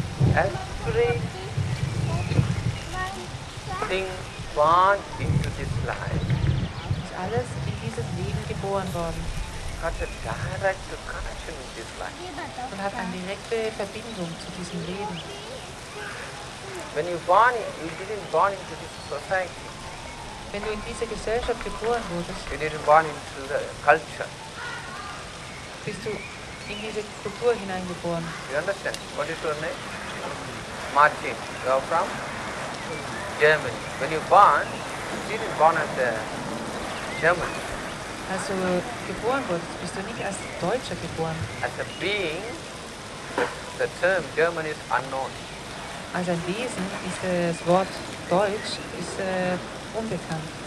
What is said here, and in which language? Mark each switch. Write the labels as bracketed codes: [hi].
[en] everything born into this life [de] ist alles in dieses Leben geboren worden [en] got a direct connection with this life. [de] und hat eine direkte Verbindung zu diesem Leben. [en] When you didn't born into this society. [de] Wenn du in diese Gesellschaft geboren wurdest, [en] You didn't born into the culture. [de] bist du in diese Kultur hineingeboren. [en] You understand? What is your name? Martin. You are from Germany. When you born, you didn't born as a German. [de] Als du geboren wurdest, bist du nicht als Deutscher geboren. [en] As a being, the term German is unknown. [de] Als ein Wesen ist das Wort Deutsch unbekannt.